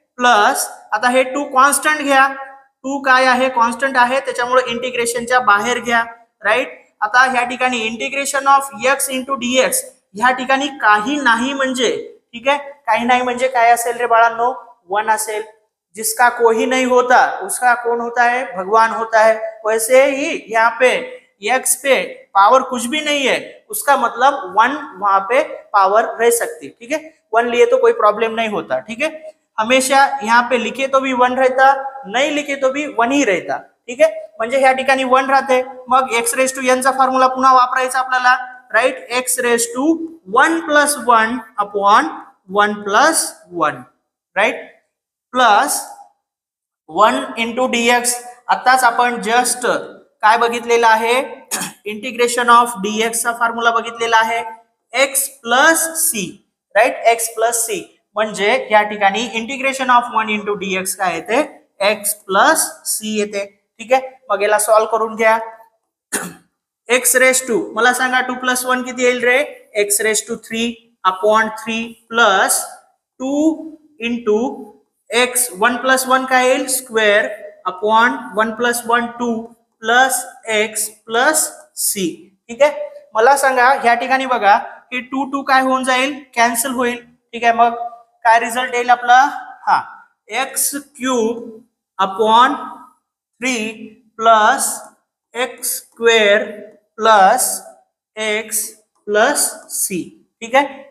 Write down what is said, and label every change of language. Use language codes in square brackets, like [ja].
[mr] Plus आता हे 2 constant घ्या. 2 काय आहे? कॉन्स्टंट आहे, त्याच्यामुळे इंटिग्रेशनच्या बाहेर घ्या. राईट. आता ह्या ठिकाणी integration of x into dx ह्या ठिकाणी काही नाही म्हणजे, ठीक है, काही नाही म्हणजे काय असेल रे बाळांनो? 1 असेल. [hi] जिसका कोई नहीं होता उसका कौन होता है? भगवान होता है. वैसे ही यहाँ पे x पे पावर कुछ भी नहीं है, उसका मतलब 1 वहां पे पावर रह सकती. ठीक है, 1 लिए तो कोई प्रॉब्लम नहीं होता. ठीक है, हमेशा यहाँ पे लिखे तो भी 1 रहता, नहीं लिखे तो भी 1 ही रहता. [mr] ठीक है, म्हणजे ह्या ठिकाणी 1 राहते. मग x रेस टू n चा फॉर्म्युला पुन्हा वापरायचा आपल्याला. Right. x raise to 1 plus 1 upon 1 plus 1. Right. Plus 1 into dx. आताच आपण जस्ट काय बघितलेलं आहे? इंटिग्रेशन ऑफ dx चा फॉर्म्युला बघितलेला आहे x plus c. Right. x plus c म्हणजे या ठिकाणी इंटिग्रेशन ऑफ 1 इंटू dx काय येते? x प्लस c येते. ठीक आहे, मग याला सॉल्व्ह करून घ्या. x रेस टू, मला सांगा 2 प्लस 1 किती येईल रे? x raise to 3 upon 3 plus 2 into x 1 plus 1 काय येईल square upon 1 plus 1 2 plus x plus C. ठीक आहे. मला सांगा ह्या ठिकाणी बघा की 2 2 काय होऊन जाईल कॅन्सल होईल. ठीक आहे. मग काय रिझल्ट येईल आपला हा x cube upon 3 plus x square plus x plus C. ठीक आहे.